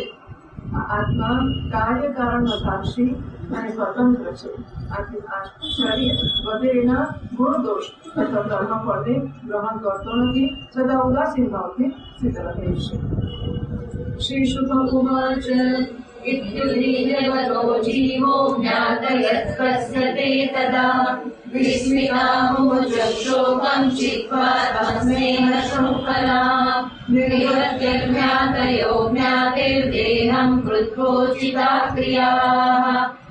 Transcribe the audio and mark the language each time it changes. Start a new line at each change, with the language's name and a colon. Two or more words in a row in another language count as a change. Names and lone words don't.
Gujarati: આત્મા કાર્ય કારણનો સાક્ષી અને સ્વતંત્ર છે. આથી આ શરીર વગેરેના ગુણ દોષ અથવા કર્મ ફળને ગ્રહણ કરતો નથી છતાં ઉદાસીન ભાવથી સ્થિત રહે છે.
Sanskrit: श्री शुक उवाच इत्युदीर्यवतो जीवो ज्ञातयत्कस्य ते तदा विस्मितामुमुचं शोकं चित्वा तस्मेह शोकला निवर्त्यज्ञातयो ज्ञातिर्देहं कृत्वोचिता क्रियाः